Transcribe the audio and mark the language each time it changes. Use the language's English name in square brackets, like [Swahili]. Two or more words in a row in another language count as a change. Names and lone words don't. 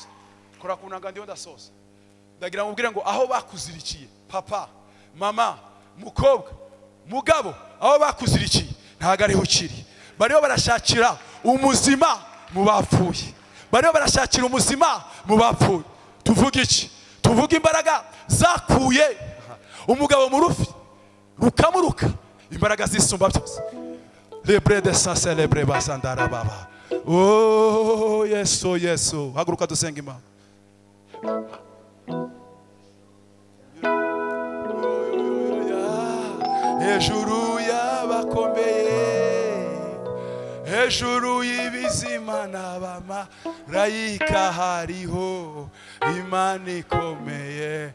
[Kinyarwanda] Kora kunanga ndio dasoza. Ndagira ngo ubwire ngo aho bakuzirikiye, papa, mama, mukobwa, mugabo, aho bakuzirikiye ntago ari hukiri. Bariho barashakira umuzima mu bapfuye, bariho barashakira umuzima mu bapfuye. Tuvuga iki? Tuvuga imbaraga zakuye umugabo mu rufi rukamuruka, imbaraga zisumba byose. Lebre de sa celebre basandara baba. Oh Yesu, Yesu, haguruka dusenga Imana. Hejuru y'abakomeye, hejuru y'ibizima n'abamarayika hariho Imana ikomeye.